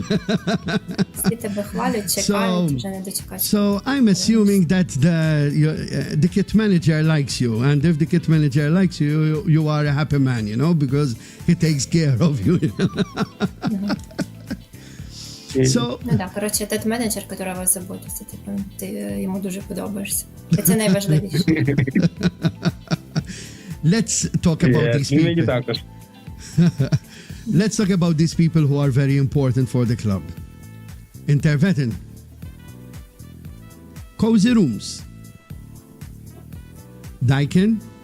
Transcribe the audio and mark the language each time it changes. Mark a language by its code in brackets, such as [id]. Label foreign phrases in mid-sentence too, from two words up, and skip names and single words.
[en] So I'm assuming that the kit manager likes you, and if the kit manager likes you, you are a happy man, you know, because he takes care of you. So, [uk] Ну так, коротше, тот менеджер, який вас заботиться, ти йому дуже подобаєшся. І це найважливіше. [en] Let's talk about these [uk] мені [en] people. [uk] також. [en] Let's talk about these people who are very important for the club. Intervetin. Cozy Rooms. Daikin.